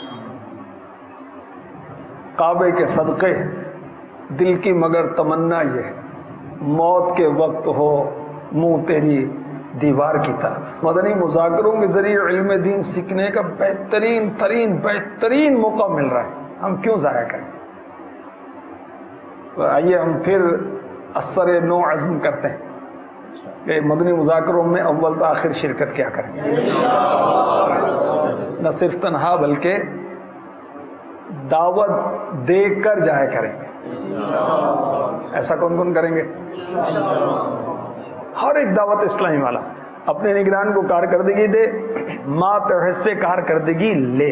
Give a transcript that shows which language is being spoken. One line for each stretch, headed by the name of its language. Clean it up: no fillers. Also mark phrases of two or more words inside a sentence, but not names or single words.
Urdu: کعبے کے صدقے دل کی مگر تمنا یہ ہے، موت کے وقت ہو منہ تیری دیوار کی طرف. مدنی مذاکروں کے ذریعے علم دین سیکھنے کا بہترین موقع مل رہا ہے، ہم کیوں ضائع کریں؟ تو آئیے ہم پھر اثر نو عزم کرتے ہیں کہ مدنی مذاکروں میں اول تا آخر شرکت کیا کریں، نہ صرف تنہا بلکہ دعوت دے کر جایا کریں گے. ایسا کون کون کریں گے؟ ہر ایک دعوت اسلامی والا اپنے نگران کو کارکردگی دے، مات حصے کارکردگی لے.